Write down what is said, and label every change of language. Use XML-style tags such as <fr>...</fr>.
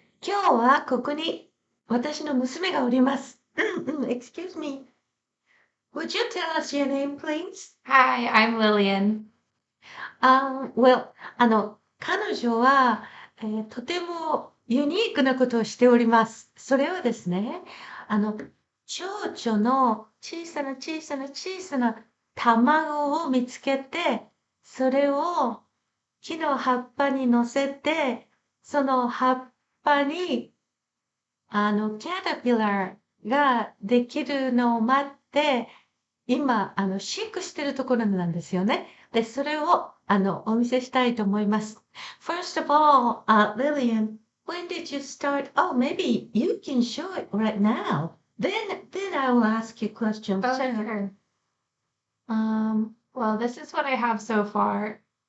<ja>今日はここに私の娘がおります。</ja> <en>Excuse me. Would you tell us your name, please? Hi, I'm Lillian.</en> <ja>Well, 彼女は、とてもユニークなことをしております。それはですね、蝶々の小さな小さな小さな卵を見つけて、それを木の葉っぱに乗せて、その葉っぱに、キャタピラーができるのを待って、今、飼育してるところなんですよね。で、それを、お見せしたいと思います。</ja> <en>First of all, Lillian, when did you start? Oh, maybe you can show it right now. Then I will ask you questions. Oh, sure. Well, this is what I have so far.</en>